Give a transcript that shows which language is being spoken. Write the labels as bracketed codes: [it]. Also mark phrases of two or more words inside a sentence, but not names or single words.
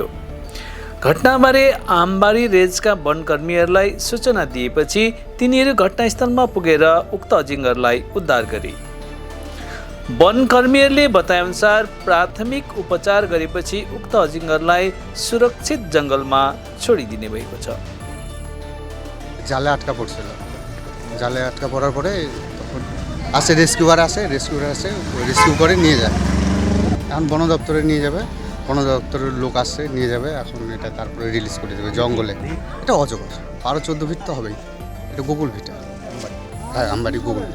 [ne] घटनाबारे आमबारी रेन्जका वनकर्मीहरूलाई सूचना दिएपछि तिनीहरू घटनास्थलमा पुगेर उक्त अजिङ्गरलाई उद्धार गरे। वनकर्मीहरूले बताएअनुसार प्राथमिक उपचार गरेपछि उक्त अजिङ्गरलाई सुरक्षित जङ्गलमा छोडिदिने भएको छ। [bn] জালে আটকা পড়ছিল, জালে আটকা পড়ার পরে আসে রেস্কিউয়ার আসে রেস্কিউ করে নিয়ে যায়। এখন বন দপ্তরে নিয়ে যাবে, বন দপ্তরের লোক আসছে নিয়ে যাবে। এখন এটা তারপরে রিলিজ করে দেবে জঙ্গলে। এটা অজগর 12-14 ফিট তো হবেই। এটা গোকুল ভিটা, হ্যাঁ আমবাড়ি গোকুল ভিটা।